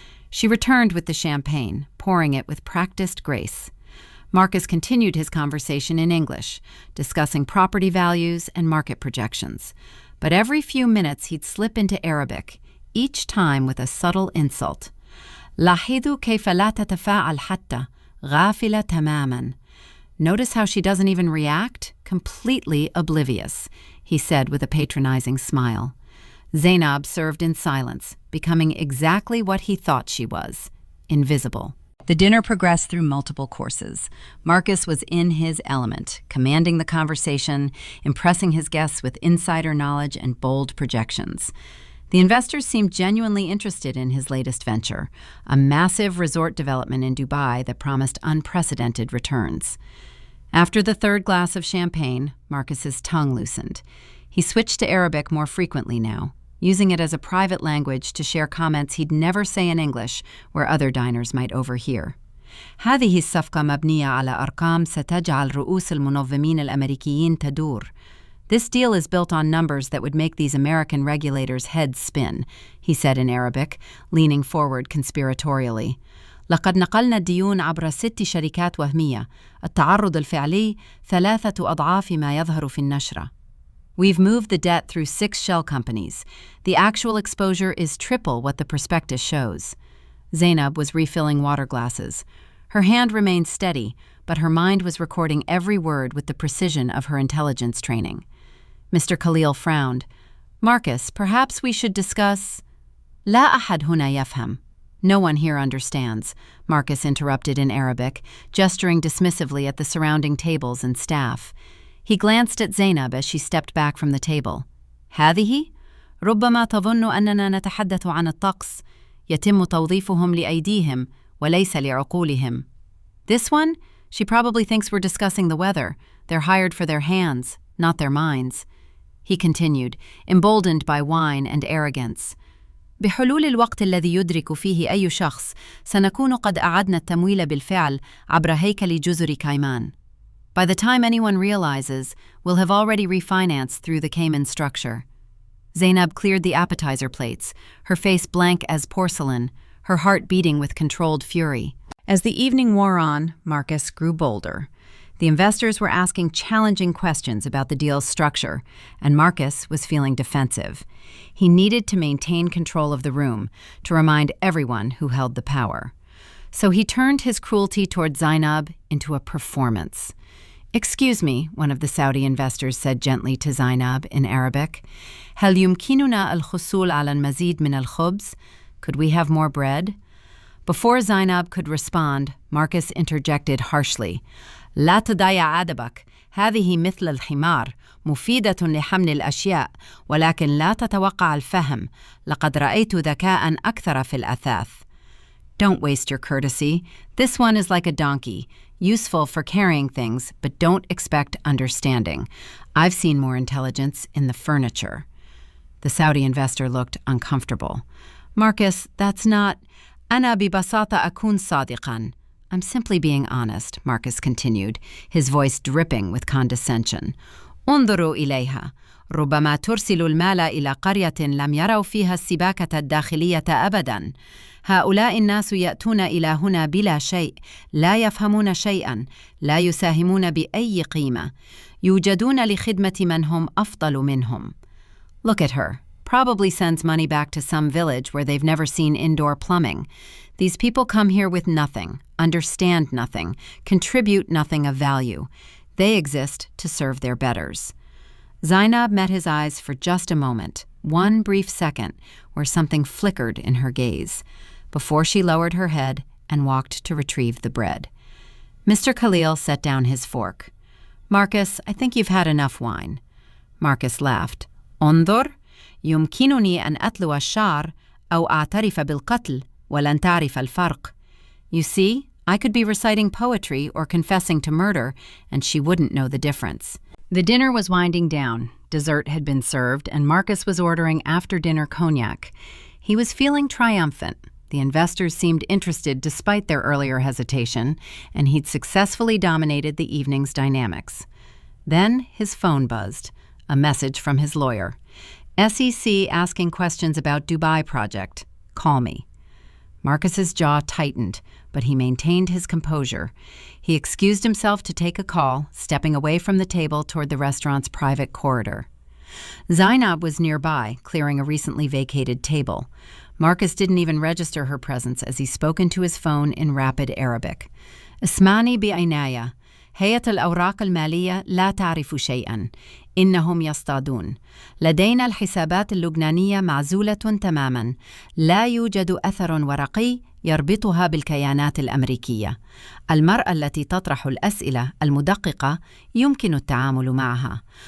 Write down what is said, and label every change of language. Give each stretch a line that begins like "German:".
English: She returned with the champagne, pouring it with practiced grace. Marcus continued his conversation in English, discussing property values and market projections. But every few minutes he'd slip into Arabic, each time with a subtle insult.
Arabic: لاحظوا كيف لا تتفاعل حتى غافلة تماما.
English: "Notice how she doesn't even react? Completely oblivious," he said with a patronizing smile. Zainab served in silence, becoming exactly what he thought she was, invisible. The dinner progressed through multiple courses. Marcus was in his element, commanding the conversation, impressing his guests with insider knowledge and bold projections. The investors seemed genuinely interested in his latest venture, a massive resort development in Dubai that promised unprecedented returns. After the 3rd glass of champagne, Marcus's tongue loosened. He switched to Arabic more frequently now, using it as a private language to share comments he'd never say in English where other diners might overhear.
Arabic: هذه الصفقة مبنية على أرقام ستجعل رؤوس المنظمين الأمريكيين تدور.
English: This deal is built on numbers that would make these American regulators' heads spin, he said in Arabic, leaning forward conspiratorially.
Arabic: لقد نقلنا الديون عبر 6 شركات وهمية. التعرض الفعلي 3 أضعاف ما يظهر في النشرة.
English: We've moved the debt through 6 shell companies. The actual exposure is triple what the prospectus shows. Zainab was refilling water glasses. Her hand remained steady, but her mind was recording every word with the precision of her intelligence training. Mr. Khalil frowned. "Marcus, perhaps we should discuss—"
Arabic: لا أحد هنا يفهم.
English: "No one here understands," Marcus interrupted in Arabic, gesturing dismissively at the surrounding tables and staff. He glanced at Zainab as she stepped back from the table.
Arabic: هذه؟ ربما تظن أننا نتحدث عن الطقس. يتم توظيفهم لأيديهم وليس لعقولهم.
English: This one? She probably thinks we're discussing the weather. They're hired for their hands, not their minds. He continued, emboldened by wine and arrogance.
Arabic: بحلول الوقت الذي يدرك فيه أي شخص سنكون قد أعدنا التمويل بالفعل عبر هيكل جزر كايمان.
English: By the time anyone realizes, we'll have already refinanced through the Cayman structure. Zainab cleared the appetizer plates, her face blank as porcelain, her heart beating with controlled fury. As the evening wore on, Marcus grew bolder. The investors were asking challenging questions about the deal's structure, and Marcus was feeling defensive. He needed to maintain control of the room, to remind everyone who held the power. So he turned his cruelty toward Zainab into a performance. "Excuse me," one of the Saudi investors said gently to Zainab in Arabic.
Arabic: هل يمكننا الحصول على المزيد من الخبز?
English: Could we have more bread? Before Zainab could respond, Marcus interjected harshly.
Arabic: لا تضيع أدبك. هذه مثل الحمار، مفيدة لحمل الأشياء، ولكن لا تتوقع الفهم. لقد رأيت ذكاء أكثر في الأثاث.
English: Don't waste your courtesy. This one is like a donkey, useful for carrying things, but don't expect understanding. I've seen more intelligence in the furniture. The Saudi investor looked uncomfortable.
Arabic: Marcus,
English: that's not...
Arabic: أنا ببساطة أكون صادقاً.
English: I'm simply being honest, Marcus continued, his voice dripping with condescension.
Arabic: انظروا إليها. ربما ترسل المال إلى قرية لم يروا فيها السباكة الداخلية أبداً. هؤلاء الناس يأتون إلى هنا بلا شيء، لا يفهمون شيئاً، لا يساهمون بأي قيمة. يوجدون لخدمة من هم أفضل منهم.
English: Look at her. Probably sends money back to some village where they've never seen indoor plumbing. These people come here with nothing, understand nothing, contribute nothing of value. They exist to serve their betters. Zainab met his eyes for just a moment, one brief second, where something flickered in her gaze, before she lowered her head and walked to retrieve the bread. Mr. Khalil set down his fork. Marcus, I think you've had enough wine. Marcus laughed.
Arabic: انظر. يمكنني أن أتلو الشعر أو أعترف بالقتل ولن تعرف الفرق.
English: You see, I could be reciting poetry or confessing to murder, and she wouldn't know the difference. The dinner was winding down. Dessert had been served, and Marcus was ordering after-dinner cognac. He was feeling triumphant. The investors seemed interested despite their earlier hesitation, and he'd successfully dominated the evening's dynamics. Then his phone buzzed. A message from his lawyer. SEC asking questions about Dubai project. Call me. Marcus's jaw tightened, but he maintained his composure. He excused himself to take a call, stepping away from the table toward the restaurant's private corridor. Zainab was nearby, clearing a recently vacated table. Marcus didn't even register her presence as he spoke into his phone in rapid Arabic.
Arabic: اسمعني بعناية. هيئة الأوراق المالية لا تعرف شيئاً. إنهم يصطادون. لدينا الحسابات اللبنانية معزولة تماماً. لا يوجد أثر ورقي يربطها بالكيانات الأمريكية. المرأة التي تطرح الأسئلة المدققة يمكن التعامل معها.